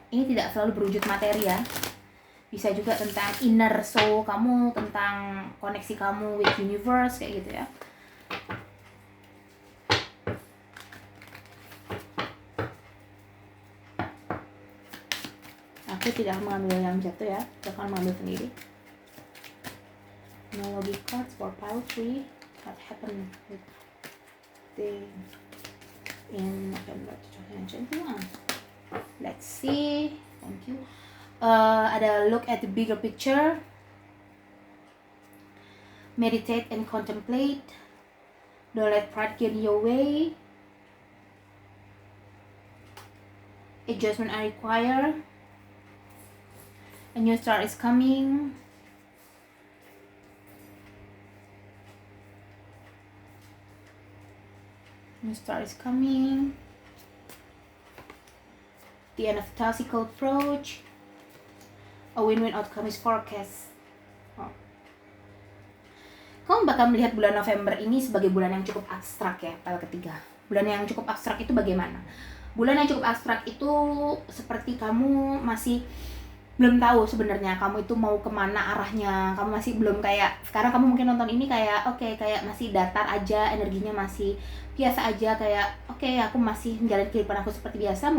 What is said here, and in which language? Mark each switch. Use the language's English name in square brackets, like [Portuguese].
[Indonesian] Ini tidak selalu berwujud materi ya. Bisa juga tentang inner soul kamu, tentang koneksi kamu [English] with universe [Indonesian] kayak gitu ya. Aku tidak mengambil yang jatuh ya, aku akan mengambil sendiri. [English] Numerology cards for pile 3. What happened with the in November 2021? Let's see. Thank you. Ada look at the bigger picture. Meditate and contemplate. Don't let pride get in your way. Adjustment are required. A new start is coming. New start is coming. The end of tactical approach. A win-win outcome is forecast. [Indonesian] Kamu bakal melihat bulan November ini sebagai bulan yang cukup abstrak ya, pile ketiga. Bulan yang cukup abstrak itu bagaimana? Bulan yang cukup abstrak itu seperti kamu masih belum tahu sebenarnya kamu itu mau kemana arahnya. Kamu masih belum kayak, sekarang kamu mungkin nonton ini kayak oke, kayak masih datar aja, energinya masih biasa aja, kayak oke, aku masih menjalani kehidupan aku seperti biasa.